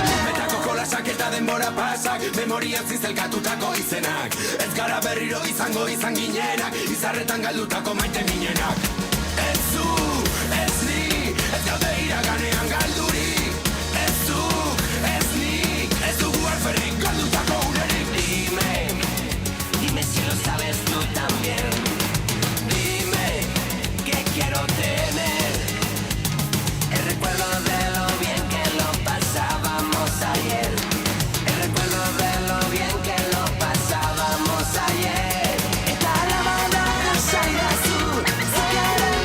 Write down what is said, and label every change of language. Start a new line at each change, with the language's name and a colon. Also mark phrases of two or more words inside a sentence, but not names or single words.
Basque: Metako kolasak eta denbora pasak, memorian zizelkatutako izenak. Ez gara berriro izango izan ginenak, izarretan galdutako maite ginenak. Ez zu, ez ni, ez gaude iraganean galdurik. Ez zu, ez ni, ez dugu alferrik galdutako unerik.
Spanish: Dime si lo sabes tú también. Dime que quiero tener el recuerdo de lo bien que lo pasábamos ayer. El recuerdo de lo bien que lo pasábamos ayer.
Basque: Eta alabada esaidazu, zikaren